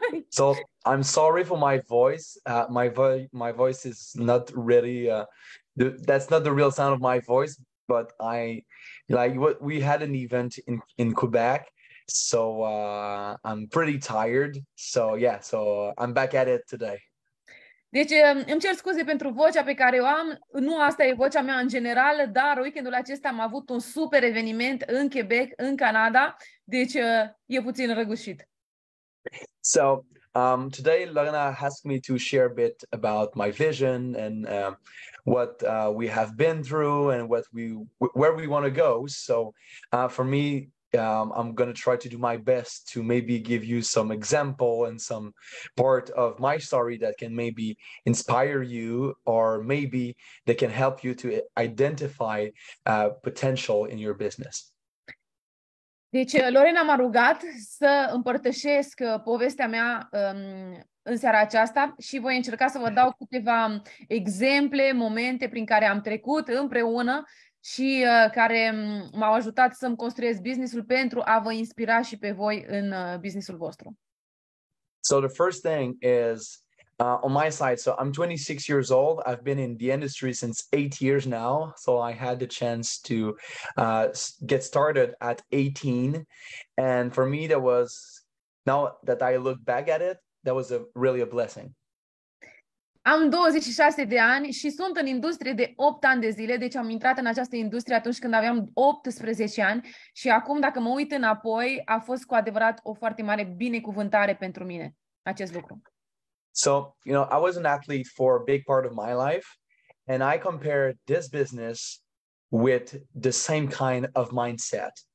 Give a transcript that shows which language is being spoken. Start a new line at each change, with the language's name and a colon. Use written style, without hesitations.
English: So I'm sorry for my voice. My voice is not really, that's not the real sound of my voice, but we had an event in Quebec. So I'm pretty tired. So yeah, so I'm back at it today.
Romanian: Deci îmi cer scuze pentru vocea pe care o am. Nu asta e vocea mea în general, dar weekendul acesta am avut un super eveniment în Quebec, în Canada. Deci e puțin răgușit.
English: So today Lorena asked me to share a bit about my vision and what we have been through and where we want to go. So for me, I'm going to try to do my best to maybe give you some example and some part of my story that can maybe inspire you, or maybe that can help you to identify potential in your business.
Romanian: Deci Lorena m-a rugat să împărtășesc povestea mea în seara aceasta și voi încerca să vă dau câteva exemple, momente prin care am trecut împreună și care m-au ajutat să-mi construiesc business-ul pentru a vă inspira și pe voi în business-ul vostru.
English: So the first thing is on my side. So I'm 26 years old. I've been in the industry since 8 years now. So I had the chance to get started at 18. And for me, now that I look back at it, that was really a blessing.
Romanian: Am 26 de ani și sunt în industrie de 8 ani de zile, deci am intrat în această industrie atunci când aveam 18 ani și acum, dacă mă uit înapoi, a fost cu adevărat o foarte mare binecuvântare pentru mine acest lucru.
English: So, I was an athlete for a big part of my life, and I compared this business with the same kind of mindset.